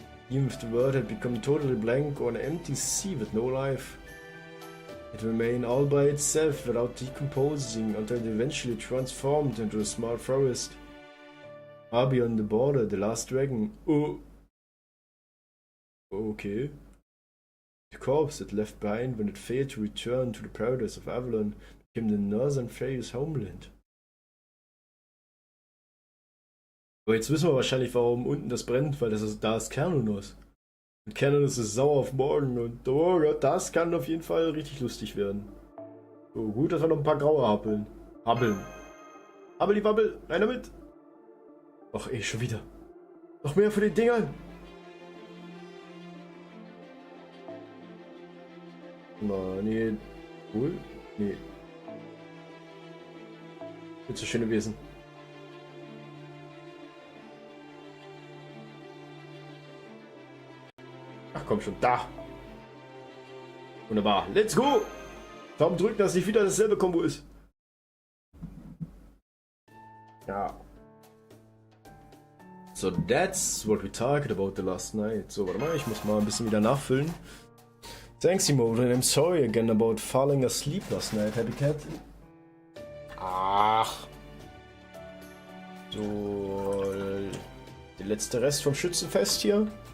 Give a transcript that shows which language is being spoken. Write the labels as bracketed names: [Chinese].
[English] Even if the world had become totally blank or an empty sea with no life, it remained all by itself without decomposing until it eventually transformed into a small forest. Far beyond the border, the last dragon. Oh. Okay. The corpse it left behind when it failed to return to the paradise of Avalon became the Northern Fairies' homeland. [German] Aber jetzt wissen wir wahrscheinlich, warum unten das brennt, weil da ist Kernunus. Und Kernunus ist sauer auf morgen und oh Gott, das kann auf jeden Fall richtig lustig werden. So, gut, dass wir noch ein paar graue Habbeln. Habbeli Wabbel, rein damit! Ach ey, schon wieder. Noch mehr für die Dingern! Na, nee. Cool? Nee. Wird so schön gewesen. Ach komm schon, da! Wunderbar, [English] let's go! [German] Daumen drücken, dass nicht wieder dasselbe Kombo ist. Ja. [English] So, that's what we talked about the last night. [German] So, warte mal, ich muss mal ein bisschen wieder nachfüllen. [English] Thanks, Emote, and I'm sorry again about falling asleep last night, Happy Cat. [German] Ach. So, der letzte Rest vom Schützenfest hier.